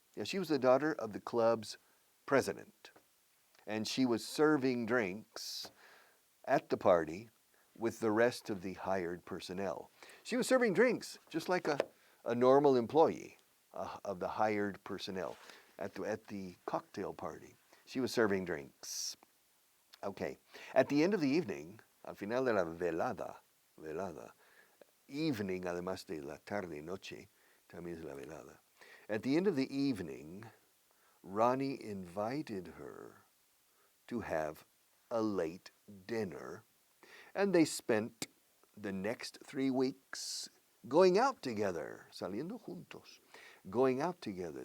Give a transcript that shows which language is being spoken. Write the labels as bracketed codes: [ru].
[en] Yeah, she was the daughter of the club's president. And she was serving drinks at the party with the rest of the hired personnel. She was serving drinks just like a normal employee of the hired personnel at the cocktail party. She was serving drinks. Okay. At the end of the evening, [es] al final de la velada, evening, además de la tarde y noche, también es la velada. [en] At the end of the evening, Ronnie invited her to have a late dinner, and they spent the next 3 weeks going out together, [es] saliendo juntos, [en] going out together.